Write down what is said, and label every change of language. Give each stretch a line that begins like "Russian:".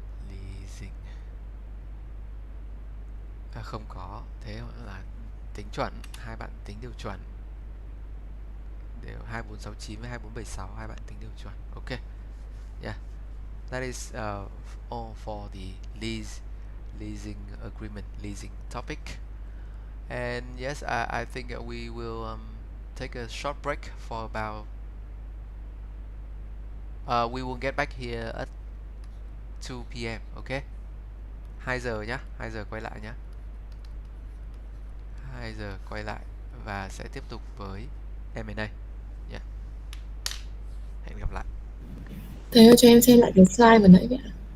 English: Leasing.
Vietnamese: À không có. Thế là tính chuẩn. Hai bạn tính đều chuẩn. Đều 2469 với 2476, hai bạn tính đều chuẩn.
English: Ok. Yeah. That is all for the leasing agreement, leasing topic. And yes, I think we will take a short break for about we will get back here at 2 p.m.
Vietnamese: Okay, 2 giờ nhá, 2 giờ quay lại nhá, 2 giờ quay lại và sẽ tiếp tục với M&A. Yeah. Hẹn gặp lại. Thầy ơi cho em xem lại cái slide vừa nãy vậy ạ.